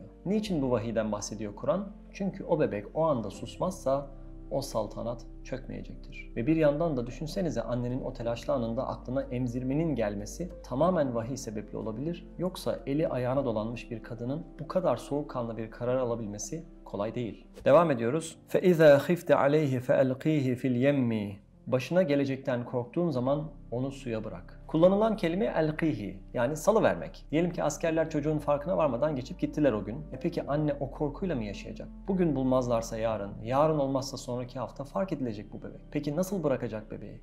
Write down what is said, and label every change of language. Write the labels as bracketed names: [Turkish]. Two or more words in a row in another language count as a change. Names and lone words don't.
[Turkish] Niçin bu vahiyden bahsediyor Kur'an? Çünkü o bebek o anda susmazsa o saltanat çökmeyecektir. Ve bir yandan da düşünsenize, annenin o telaşlı anında aklına emzirmenin gelmesi tamamen vahiy sebepli olabilir. Yoksa eli ayağına dolanmış bir kadının bu kadar soğukkanlı bir karar alabilmesi kolay değil. Devam ediyoruz. [Arabic] فَاِذَا خِفْتَ عَلَيْهِ فَأَلْقِيهِ فِي الْيَمِّ. [Turkish] Başına gelecekten korktuğun zaman onu suya bırak. Kullanılan kelime elkihi, yani salıvermek. Diyelim ki askerler çocuğun farkına varmadan geçip gittiler o gün. Peki anne o korkuyla mı yaşayacak? Bugün bulmazlarsa yarın, yarın olmazsa sonraki hafta fark edilecek bu bebek. Peki nasıl bırakacak bebeği?